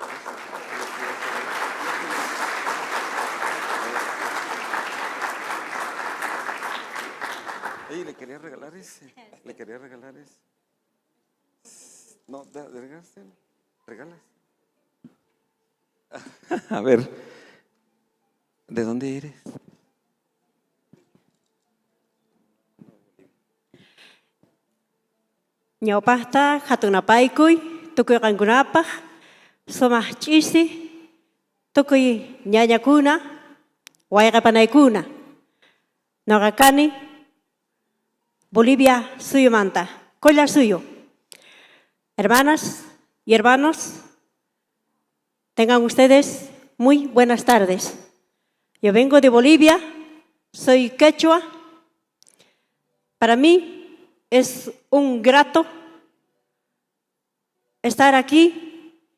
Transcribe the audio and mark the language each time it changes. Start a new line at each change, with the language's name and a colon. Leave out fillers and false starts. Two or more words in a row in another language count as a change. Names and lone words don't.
Spanish: Ey, le quería regalar ese. Le quería regalar ese. No, regalas. A ver, ¿de dónde eres?
Quechua: Ñawpaqta hatunapaykuy tukuy qankunapaq sumaq ch'isi tukuy ñañakuna wayqapanaykuna noqa kani Bolivia suyumanta Collar Suyo.
Spanish: Hermanas y hermanos, tengan ustedes muy buenas tardes. Yo vengo de Bolivia, soy quechua. Para mí es un grato estar aquí.